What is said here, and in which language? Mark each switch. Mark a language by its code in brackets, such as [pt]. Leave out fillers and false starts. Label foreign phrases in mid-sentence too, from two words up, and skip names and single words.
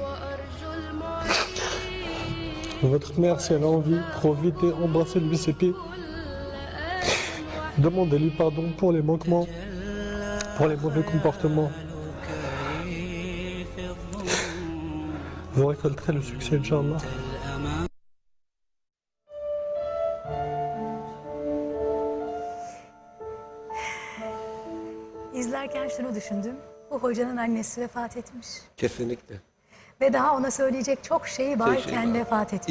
[fr] Votre mère, si elle a envie, profitez, embrassez-lui ses pieds. Demandez-lui pardon pour les manquements, pour les mauvais comportements. Vous récolterez le succès, [ar] إن شاء الله. [tr] İzlerken şunu düşündüm. Bu hocanın annesi vefat etmiş. Kesinlikle. Ve daha ona söyleyecek çok şeyi varken vefat etmiş.